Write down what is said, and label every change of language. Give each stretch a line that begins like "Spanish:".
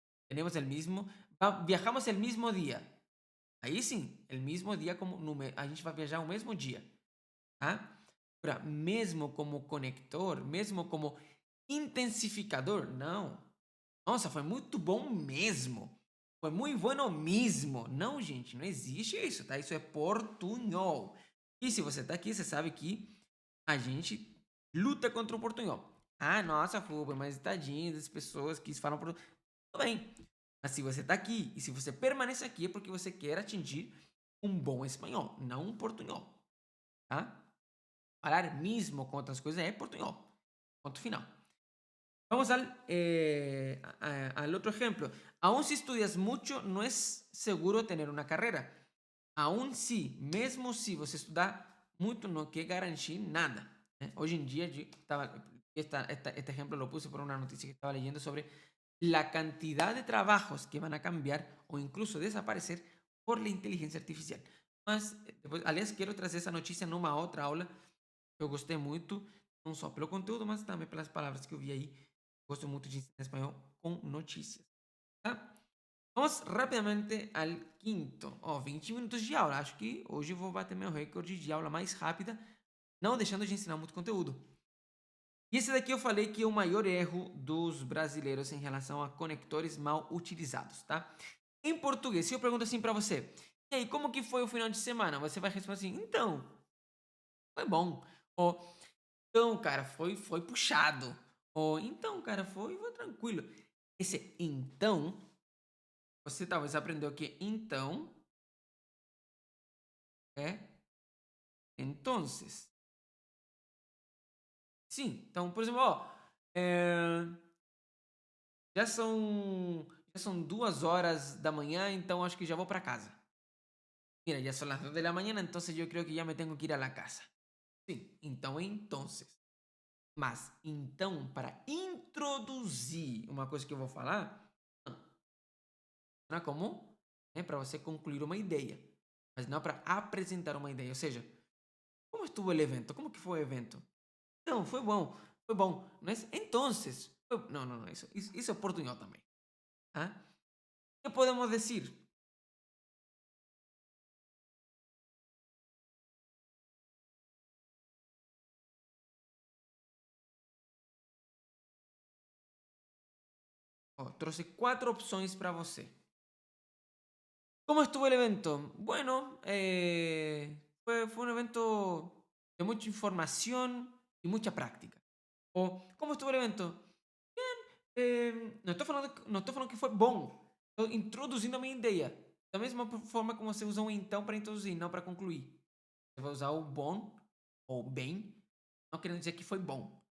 Spanish: Tenemos el mismo, viajamos el mismo día.
Portuguese: Aí sim, el mismo dia como a gente vai viajar o mesmo dia, tá? Agora, mesmo como conector, mesmo como intensificador, não. Nossa, foi muito bom mesmo. Foi muito bueno mesmo. Não, gente, não existe isso, tá? Isso é portunhol. E se você tá aqui, você sabe que a gente luta contra o portunhol. Ah, nossa, Rubem, mas tadinho das pessoas que falam por... Tudo bem. Mas se você tá aqui e se você permanece aqui é porque você quer atingir um bom espanhol, não um portunhol, tá? Falar mesmo com outras coisas é portunhol.
Spanish: Ponto final. Vamos al otro ejemplo. Aún si estudias mucho, no es seguro tener una carrera.
Portuguese: Aún si, mesmo se você estudar muito, não quer garantir nada. Né?
Spanish: Hoje em dia, este ejemplo lo puse por una noticia que estaba leyendo sobre la cantidad de trabajos que van a cambiar o incluso desaparecer por la inteligencia artificial.
Portuguese: Mas, depois, aliás, quero trazer essa notícia numa outra aula que eu gostei muito, não só pelo conteúdo, mas também pelas palavras que eu vi aí. Gosto muito de ensinar espanhol com notícias. Tá? Vamos rapidamente al quinto. Ó, 20 minutos de aula. Acho que hoje eu vou bater meu recorde de aula mais rápida, não deixando de ensinar muito conteúdo. E esse daqui eu falei que é o maior erro dos brasileiros em relação a conectores mal utilizados, tá? Em português, se eu pergunto assim para você, e aí, como que foi o final de semana? Você vai responder assim, então, foi bom. Ou, então, cara, foi puxado. Ou, então, cara, foi tranquilo. Esse então, você talvez aprendeu que então é entonces. Sim, então, por exemplo, ó, é, já são, já são 2 horas da manhã, então acho que já vou para casa.
Spanish: Mira, ya son las 2 de la mañana, entonces yo creo que ya me tengo que ir a la casa.
Portuguese: Sim, então, entonces. Mas, então, para introduzir uma coisa que eu vou falar, não é como para você concluir uma ideia, mas não para apresentar uma ideia. Ou seja, como estuvo o evento? Como que foi o evento? Não, foi bom, foi bom. Mas, entonces, não, não, não, isso é portunhol também. ¿Ah? ¿Qué podemos decir? Ó, trouxe 4 opções para você.
Spanish: ¿Cómo estuvo el evento? Bueno, fue un evento de mucha información y mucha práctica. O, ¿cómo estuvo el evento?
Portuguese: Não estou falando que foi bom. Estou introduzindo a minha ideia. Da mesma forma como você usa um então para introduzir, não para concluir. Você vai usar o bom ou bem, não querendo dizer que foi bom.